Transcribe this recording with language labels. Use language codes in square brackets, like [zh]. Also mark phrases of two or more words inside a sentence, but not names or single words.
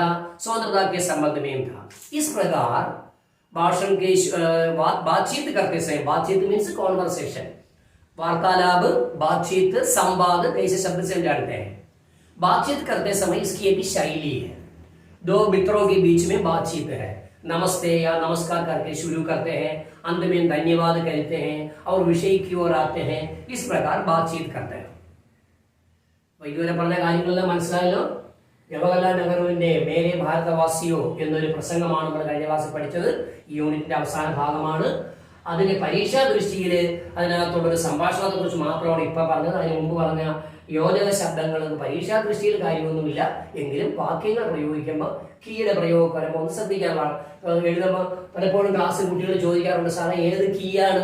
[hi] स्वतंत्रता के संबंध में था। इस प्रकार भाषण के बातचीत करते समय, बातचीत [en] means conversation, [hi] वार्तालाप, बातचीत, संवाद, कैसे शब्द से जानते हैं। बातचीत करते समय इसकी एक शैली है। दो मित्रों के बीच में बातचीत है। नमस्ते या नमस्कार करके शुरू करते हैं, अंत में धन्यवाद कहते हैं और विषय की ओर आते हैं। इस प्रकार बातचीत करते हैं। [ml] ഇതുവരെ പറഞ്ഞ കാര്യങ്ങളെല്ലാം മനസ്സിലായല്ലോ. ജവഹർലാൽ നെഹ്റുവിന്റെ മേരെ ഭാരതവാസിയോ എന്നൊരു പ്രസംഗമാണ് നമ്മൾ കഴിഞ്ഞ ക്ലാസ്സിൽ പഠിച്ചത്. ഈ യൂണിറ്റിന്റെ അവസാന ഭാഗമാണ്. അതിന് പരീക്ഷാ ദൃഷ്ടിയിൽ അതിനകത്തുള്ള ഒരു സംഭാഷണത്തെ കുറിച്ച് മാത്രമാണ് ഇപ്പൊ പറഞ്ഞത്. അതിന് മുമ്പ് പറഞ്ഞ യോജക ശബ്ദങ്ങൾ പരീക്ഷാ ദൃഷ്ടിയിൽ കാര്യമൊന്നുമില്ല, എങ്കിലും വാക്യങ്ങൾ പ്രയോഗിക്കുമ്പോൾ കീയുടെ പ്രയോഗം ഒന്ന് ശ്രദ്ധിക്കാനുള്ള എഴുതുമ്പോൾ പലപ്പോഴും ക്ലാസ്സിൽ കുട്ടികൾ ചോദിക്കാറുണ്ട്, സാറേ ഏത് കീയാണ്?